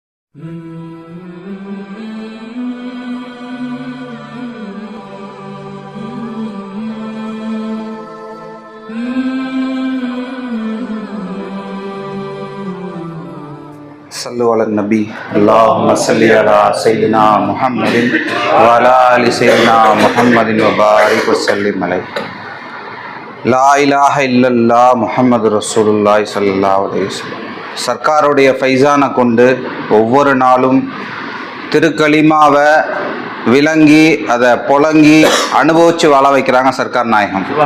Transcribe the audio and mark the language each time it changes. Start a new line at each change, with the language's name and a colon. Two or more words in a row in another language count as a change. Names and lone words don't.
Arabic: صلوا على النبي اللهم صل على سيدنا محمد وعلى آل سيدنا محمد وبارك وسلم عليه لا إله إلا الله محمد رسول الله صلى الله عليه وسلم.
Tamil: சர்க்காருடைய ஃபைசானை கொண்டு ஒவ்வொரு நாளும் திருக்கலிமாவை விளங்கி அதை புழங்கி அனுபவித்து வாழ வைக்கிறாங்க சர்க்கார் நாயகம்.